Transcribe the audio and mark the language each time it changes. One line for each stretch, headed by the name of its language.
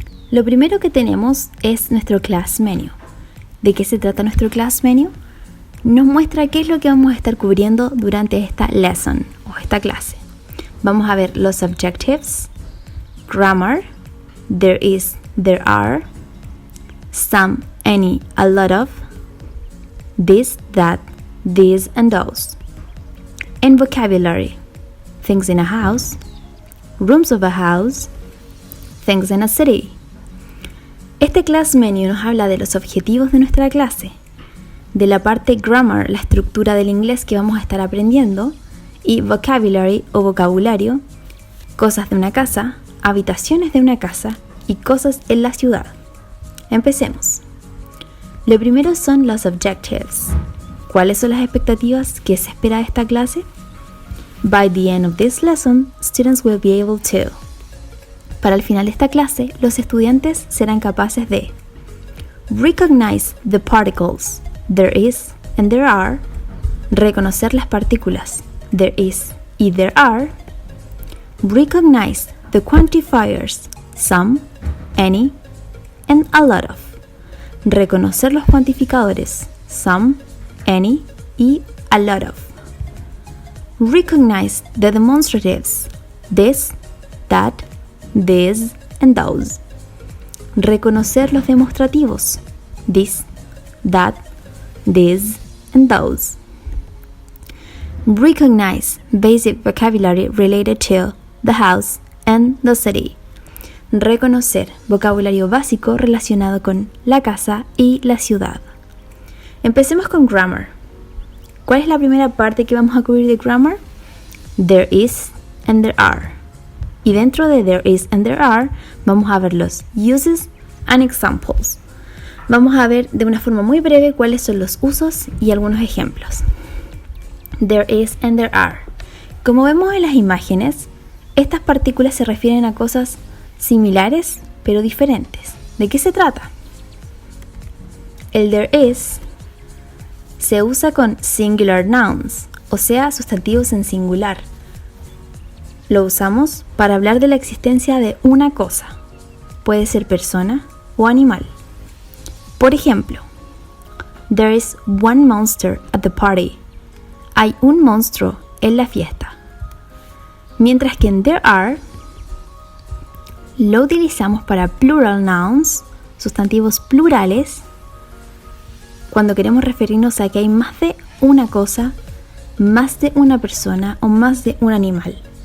Spanish: Lo primero que tenemos es nuestro class menu. ¿De qué se trata nuestro class menu? Nos muestra qué es lo que vamos a estar cubriendo durante esta lesson o esta clase. Vamos a ver los
English: objectives, grammar, there is, there are, some, any, a lot of, this, that, these and those. And vocabulary, things in a house, rooms of a house, things in a city.
Spanish: Este class menu nos habla de los objetivos de nuestra clase, de la parte grammar, la estructura del inglés que vamos a estar aprendiendo, y vocabulary o vocabulario, cosas de una casa, habitaciones de una casa y cosas en la ciudad. Empecemos. Lo primero son los objectives. ¿Cuáles son las expectativas que se espera de esta clase?
English: By the end of this lesson, students will be able to.
Spanish: Para el final de esta clase, los estudiantes serán capaces de
English: recognize the particles, there is and there are,
Spanish: reconocer las partículas, there is y there are,
English: recognize the quantifiers, some, any, and a lot of,
Spanish: reconocer los cuantificadores, some, any y a lot of.
English: Recognize the demonstratives, this, that, these and those.
Spanish: Reconocer los demostrativos, this, that, these and those.
English: Recognize basic vocabulary related to the house and the city.
Spanish: Reconocer vocabulario básico relacionado con la casa y la ciudad. Empecemos con grammar. ¿Cuál es la primera parte que vamos a cubrir de grammar?
English: There is and there are.
Spanish: Y dentro de
English: there is and there are
Spanish: vamos a ver los
English: uses and examples.
Spanish: Vamos a ver de una forma muy breve cuáles son los usos y algunos ejemplos. There is and there are. Como vemos en las imágenes, estas partículas se refieren a cosas similares pero diferentes. ¿De qué se trata? El there is se usa con singular nouns, o sea, sustantivos en singular. Lo usamos para hablar de la existencia de una cosa. Puede ser persona o animal. Por ejemplo,
English: there is one monster at the party.
Spanish: Hay un monstruo en la fiesta. Mientras que en there are, lo utilizamos para plural nouns, sustantivos plurales, cuando queremos referirnos a que hay más de una cosa, más de una persona o más de un animal.